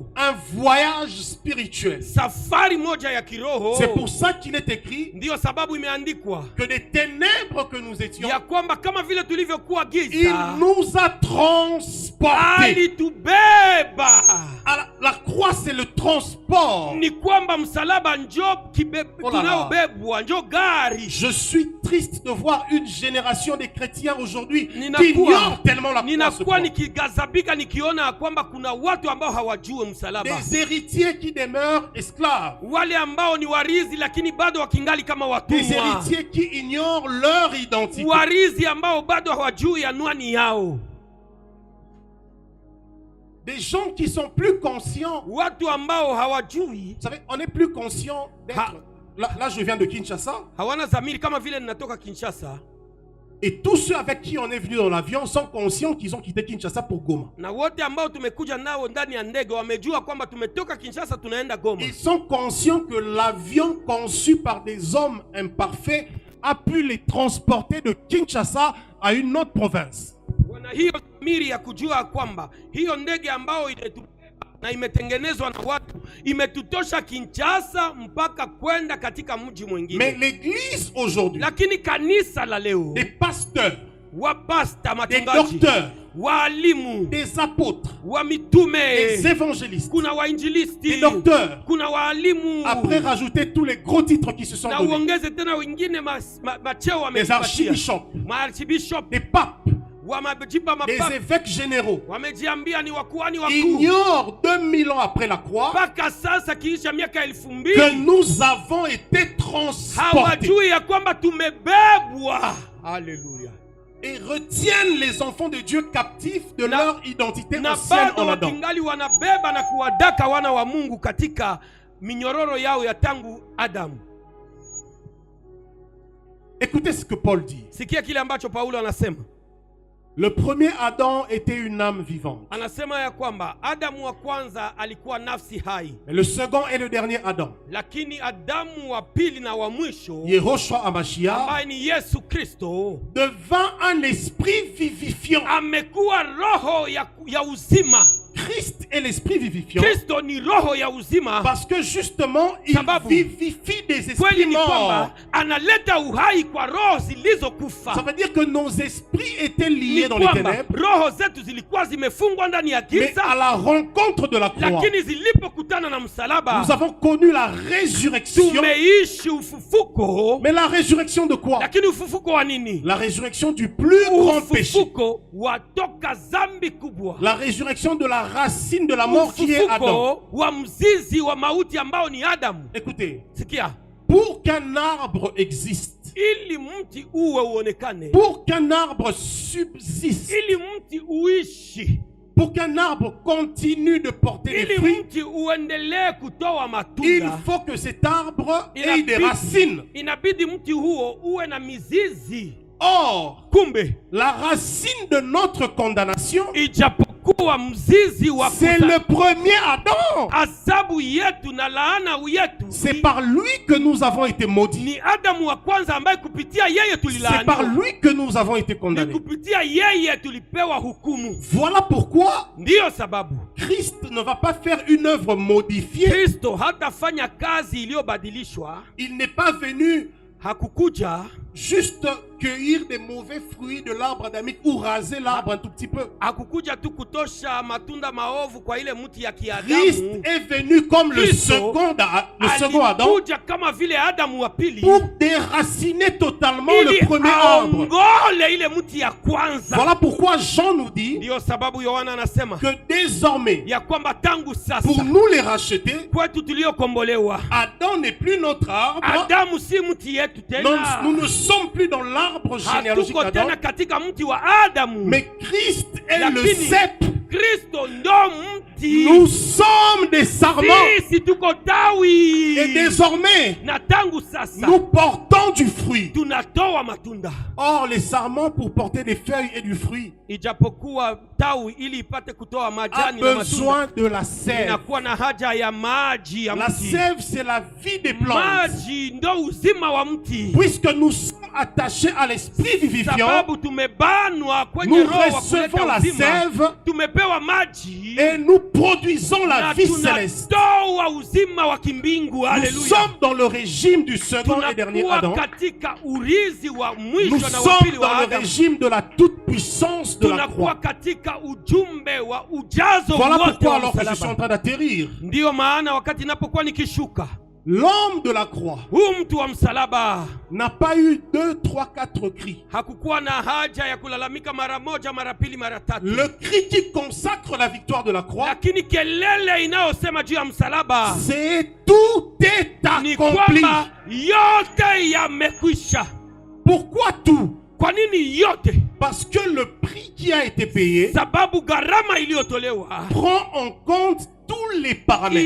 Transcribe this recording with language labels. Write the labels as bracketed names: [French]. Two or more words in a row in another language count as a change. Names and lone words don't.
[French] un voyage spirituel. [Swahili] safari moja ya kiroho. [French] C'est pour ça qu'il est écrit [Swahili] Ndiyo sababu imeandikwa [French] que des ténèbres que nous étions, [Swahili] ya kwamba kama vile tulivyokuwa [French] il [Swahili] giza, [French] nous a transportés. [Swahili] alitubeba. [French] La croix, c'est le transport. [Swahili] Ni kwamba msalaba njo [French] Oh là là. [Swahili] tunaobebwa, njo gari. [French] Je suis triste de voir une génération de chrétiens aujourd'hui qui [Swahili] Ninakuwa [French] ignorent tellement la croix. [Swahili] ninakuwa nikigazabika nikiona kwamba kuna watu ambao hawajue msalaba, [French] Des héritiers qui demeurent esclaves. [Swahili] wale ambao ni warizi lakini bado wakingali kama [French] Des [Swahili] watumwa, [French] héritiers qui ignorent leur identité. [Swahili] warizi ambao bado hawajui anwani yao, [French] Des gens qui sont plus conscients. [Swahili] watu ambao hawajui, [French] Vous savez, on est plus conscient d'être... Là, je viens de Kinshasa. [Swahili] hawana dhamiri. Kama vile ninatoka Kinshasa, [French] Et tous ceux avec qui on est venu dans l'avion sont conscients qu'ils ont quitté Kinshasa pour Goma. [Swahili] na wote ambao tumekuja nao ndani ya ndege wamejua kwamba tumetoka Kinshasa tunaenda Goma. [French] Ils sont conscients que l'avion conçu par des hommes imparfaits a pu les transporter de Kinshasa à une autre province. [Swahili] Wana hiyo dhamiri ya kujua kwamba hiyo ndege ambao imetubeba na imetengenezwa na watu imetutosha Kinshasa mpaka kwenda katika mji [French] Mais [Swahili] mwingine. [French] l'église aujourd'hui, [Swahili] Lakini kanisa la leo, [French] des pasteurs, [Swahili] wapasta, [French] des [Swahili] matungaji, [French] docteurs, [Swahili] waalimu, [French] des apôtres, [Swahili] wa [French] des [Swahili] mitume, [French] évangélistes, [Swahili] kuna [French] des [Swahili] wainjilisti, [French] docteurs, [Swahili] kuna waalimu, [French] après rajouter tous les gros titres qui se sont [Swahili] na [French] donnés, [Swahili] uongeze tena wengine macheo [French] des [Swahili] wamepatia, [French] archibishops, [Swahili] maarchibishop, [French] des papes, [Swahili] wamejipa [French] des [Swahili] mapapa, [French] évêques généraux, [Swahili] wamejiambia ni wakuhani wakuu. [French] ignorent 2000 ans après la croix [Swahili] Mpaka sasa kiisha miaka 2000 [French] que nous avons été transportés [Swahili] hawajui ya kwamba tumebebwa. Haleluya! [French] et retiennent les enfants de Dieu captifs de [Swahili] Na- [French] leur identité [Swahili] Na [French] ancienne [Swahili] bado [French] en Adam. [Swahili] wakingali wanabeba na kuwadaka wana wa Mungu katika minyororo yao ya tangu Adamu. [French] Écoutez ce que Paul dit. [Swahili] Sikia kile ambacho Paulo anasema. [French] Le premier Adam était une âme vivante. [Swahili] Anasema ya kwamba Adamu wa kwanza alikuwa nafsi hai, [French] Mais le second et le dernier Adam, [Swahili] lakini Adamu wa pili na wa mwisho [French] Yehoshua Hamashiach, [Swahili] ambaye ni Yesu Kristo [French] devint un esprit vivifiant. [Swahili] amekuwa roho ya uzima. [French] Christ est l'esprit vivifiant. [Swahili] Kristo ni roho ya uzima. [French] Parce que justement, il [Swahili] Sababu. [French] vivifie des [Swahili] Kweli [French] esprits [Swahili] ni [French] morts. [Swahili] kwamba analeta uhai kwa roho zilizokufa. [French] Ça veut dire que nos esprits étaient [Swahili] Ni [French] liés dans les [Swahili] kwamba [French] ténèbres. [Swahili] roho zetu zilikuwa zimefungwa ndani ya [French] Mais à [Swahili] giza, [French] la rencontre de la croix, [Swahili] lakini zilipokutana na msalaba [French] nous avons connu la résurrection. [Swahili] tumeishi ufufuko. [French] Mais la résurrection de quoi? [Swahili] Lakini ufufuko wa nini? [French] La résurrection du plus grand péché. [Swahili] Ufufuko watoka zambi kubwa. [French] La résurrection de la racine de la mort qui est Adam. [Swahili] Ufufuko wa mzizi wa mauti ambao ni Adamu. [French] Écoutez, [Swahili] Sikia, [French] pour qu'un arbre existe, [Swahili] ili mti uwe uonekane, [French] pour qu'un arbre subsiste, [Swahili] ili mti uishi, [French] pour qu'un arbre continue de porter des [Swahili] ili [French] fruits, [Swahili] mti uendelee kutoa [French] il [Swahili] matunda, [French] faut que cet arbre ait des racines. [Swahili] inabidi mti huo uwe na mizizi. [French] Or, [Swahili] Kumbe [French] la racine de notre condamnation, [Swahili] ijapokuwa mzizi wa [French] c'est le premier Adam. [Swahili] adhabu yetu na laana yetu [French] C'est par lui que nous avons été maudits. [Swahili] ni Adamu wa kwanza ambaye kupitia yeye [French] C'est par [Swahili] tulilaaniwa, [French] lui que nous avons été [Swahili] ni [French] condamnés. [Swahili] kupitia yeye tulipewa hukumu. [French] Voilà pourquoi [Swahili] Ndiyo sababu [French] Christ ne va pas faire une œuvre modifiée. [Swahili] Kristo hatafanya kazi iliyobadilishwa. [French] Il n'est pas venu [Swahili] Hakukuja [French] juste cueillir des mauvais fruits de l'arbre adamique ou raser l'arbre un tout petit peu. [Swahili] hakukuja tu kutosha matunda maovu kwa ile mti ya [French] Christ [Swahili] kiadamu. [French] est venu comme le [Swahili] Christo [French] second Adam [Swahili] alikuja kama vile Adamu wa pili [French] pour déraciner totalement le [Swahili] ili [French] premier arbre. [Swahili] aongole ile mti ya kwanza. [French] Voilà pourquoi Jean nous dit [Swahili] Ndiyo sababu Yohana anasema [French] que désormais, [Swahili] ya kwamba tangu sasa [French] pour nous les racheter, [Swahili] kwetu tuliokombolewa, [French] Adam n'est plus notre arbre. [Swahili] Adamu si mti yetu [French] Non, [Swahili] tena, [French] nous ne sommes plus dans l'arbre généalogique [Swahili] hatuko [French] d'Adam, [Swahili] tena katika mti wa Adamu, [French] mais Christ est le [Swahili] lakini [French] cep. [Swahili] Kristo ndo mti. [French] Nous sommes des sarments. [Swahili] Sisi tuko tawi, [French] Et désormais, [Swahili] na tangu sasa [French] nous portons du fruit. [Swahili] tunatoa matunda. [French] Or, les sarments, pour porter des feuilles et du fruit, [Swahili] Ijapokuwa tawi ili ipate kutoa [French] a [Swahili] majani na matunda [French] besoin de la sève. [Swahili] inakuwa na haja ya maji ya [French] La [Swahili] mti. [French] sève, c'est la vie des plantes. [Swahili] Maji ndo uzima wa mti. [French] Puisque nous sommes attachés à l'esprit vivifiant, [Swahili] Sababu tumebanwa kwenye [French] nous [Swahili] roho wa [French] recevons [Swahili] kuleta [French] la [Swahili] uzima, [French] sève [Swahili] tumepewa maji [French] et nous produisons la [Swahili] na [French] vie céleste. [Swahili] tunatoa uzima wa kimbingu. [French] Nous [Swahili] Haleluya! [French] sommes dans le régime du second et dernier [Swahili] Tunakuwa [French] Adam. [Swahili] katika urizi wa [French] Nous [Swahili] mwisho na wa [French] sommes [Swahili] pili wa [French] dans le [Swahili] Adamu. [French] régime de la toute-puissance de la [Swahili] Tunakuwa [French] croix. [Swahili] katika ujumbe wa ujazo [French] Voilà [Swahili] wote [French] pourquoi, [Swahili] wa [French] alors que je suis en [Swahili] msalaba. [French] train d'atterrir, [Swahili] Ndiyo maana wakati napokuwa nikishuka, [French] l'homme de la croix [Swahili] huu mtu wa msalaba [French] n'a pas eu 2, 3, 4 cris. [Swahili] hakukuwa na haja ya kulalamika mara moja, mara pili, mara tatu. [French] Le cri qui consacre la victoire de la croix, [Swahili] Lakini kelele inayosema juu ya msalaba [French] c'est tout est [Swahili] ni [French] accompli. [Swahili] kwamba yote yamekwisha. [French] Pourquoi tout? [Swahili] Kwa nini yote? [French] Parce que le prix qui a été payé [Swahili] Sababu gharama iliyotolewa [French] prend en compte tous les paramètres,